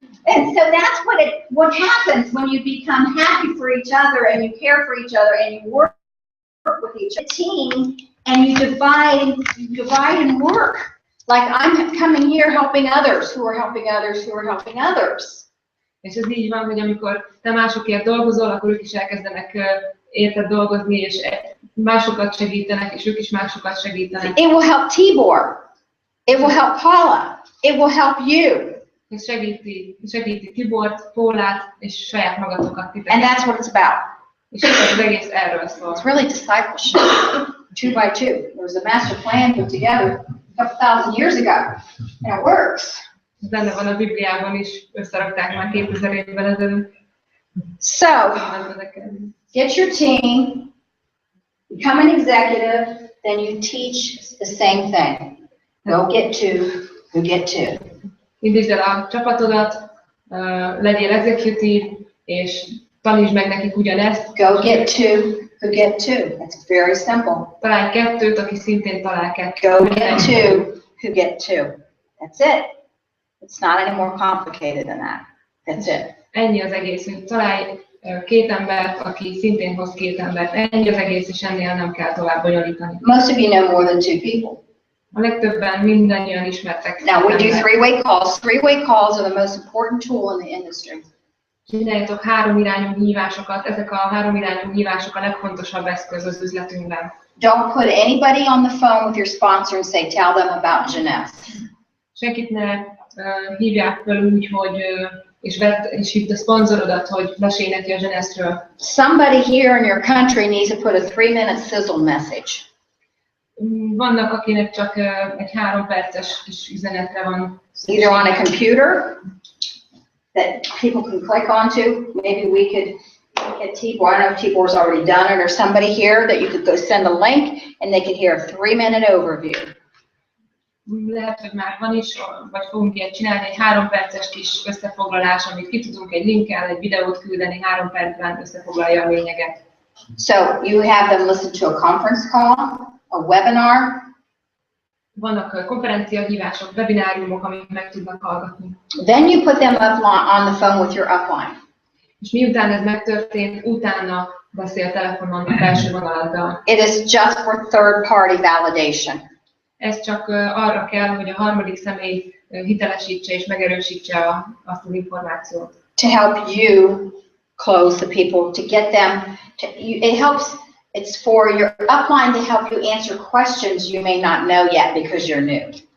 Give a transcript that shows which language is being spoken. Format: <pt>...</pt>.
<en>and so that's what happens when you become happy for each other and you care for each other and you work with each other, team, and you divide and work. Like I'm coming here helping others who are helping others who are helping others.</en> <hu>És ez így van, hogy amikor te másokért dolgozol, akkor ők is elkezdenek érted dolgozni, és másokat segítenek, és ők is másokat segítenek.</hu> <en>It will help Tibor. It will help Paula. It will help you.</en> <hu>És segíti Tibort, Pólát, és saját magatokat titeket.</hu> <en>And that's what it's about.</en> <hu>És az egész erről szól.</hu> <en>It's really discipleship, 2 by 2. There was a master plan put together a couple thousand years ago, and it works.</en> <hu>Benne van a Bibliában is, összerakták már 2000 évvel ezelőtt.</hu> <en>So, get your team, become an executive, then you teach the same thing. Go get 2, go get 2.</en> <hu>Indítsd el a csapatodat, legyél executive, és tanítsd meg nekik ugyanezt.</hu> <en>Go get 2, go get 2. That's very simple.</en> <hu>Találj 2-t, aki szintén talál 2-t.</hu> <en>Go get 2, who get 2. That's it. It's not any more complicated than that. That's it.</en> <hu>Ennyi az egész, hogy találj 2 embert, aki szintén hoz 2 embert. Ennyi az egész, és ennél nem kell tovább bonyolítani.</hu> <en>Most of you know more than 2 people.</en> <hu>A legtöbben mindannyian ismertek.</hu> <en>Now we do 3-way calls. 3-way calls are the most important tool in the industry.</en> <hu>Csináljatok 3 irányú hívásokat. Ezek a 3 irányú hívások a legfontosabb eszköz az üzletünkben.</hu> <en>Don't put anybody on the phone with your sponsor and say, tell them about Jeunesse.</en> <hu>Senkit ne hívják fel úgy, hogy és hívd a szponzorodat, hogy mesélj neki a Jeunesse-ről.</hu> <en>Somebody here in your country needs to put a 3-minute sizzle message.</en> <hu>Vannak, akinek csak egy 3 perces kis üzenetre van szükség.</hu> <en>Either on a computer that people can click onto. Maybe we could get Tibor. I don't know if Tibor's already done it, or somebody here that you could go send a link and they could hear a 3-minute overview.</en> <hu>Lehet, hogy már van is, vagy fogunk ilyet csinálni, egy 3 perces kis összefoglalás, amit ki tudunk egy linkkel, egy videót küldeni, 3 percben összefoglalja a lényeget.</hu> <en>So you have them listen to a conference call, a webinar.</en> <hu>Vannak konferenciahívások, webináriumok, amik meg tudnak hallgatni.</hu> <en>Then you put them on the phone with your upline.</en> <hu>És miután ez megtörtént, utána beszél telefonon a belső vonaladdal.</hu> <en>It is just for third-party validation.</en> <hu>Ez csak arra kell, hogy a harmadik személy hitelesítse és megerősítse azt az információt.</hu> <en>To help you close the people, to get them, it helps, it's for your upline to help you answer questions you may not know yet because you're new.</en>